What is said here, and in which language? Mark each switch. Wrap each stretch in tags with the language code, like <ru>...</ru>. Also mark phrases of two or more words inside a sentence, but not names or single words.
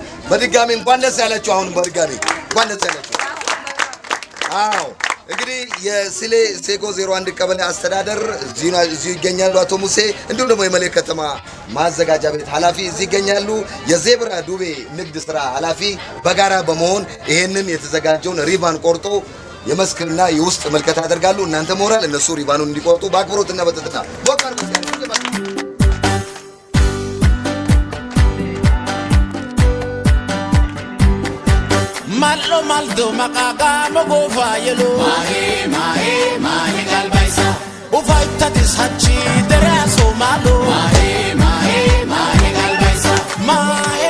<am>በድጋሚ እንኳን ደስ ያላችሁ። አሁን በድጋሚ እንኳን ደስ ያላችሁ። አዎ እንግዲህ የስሌ ሴጎ 01 ቀበሌ አስተዳደር እዚህ ይገኛሉ አቶ ሙሴ፣ እንዲሁም ደግሞ የመሌ ከተማ ማዘጋጃ ቤት ኃላፊ እዚህ ይገኛሉ። የዜብራ ዱቤ ንግድ ስራ ኃላፊ በጋራ በመሆን ይሄንን የተዘጋጀውን ሪባን ቆርጦ የመስክና የውስጥ መልከታ ያደርጋሉ። እናንተ ሞራል እነሱ ሪባኑን እንዲቆርጡ በአክብሮትና በትህትና ሞካር Malo maldo makaga mogofa yelo Mahe galbaisa Ufaita dishachi deraso malo Mahe galbaisa Mahe</am>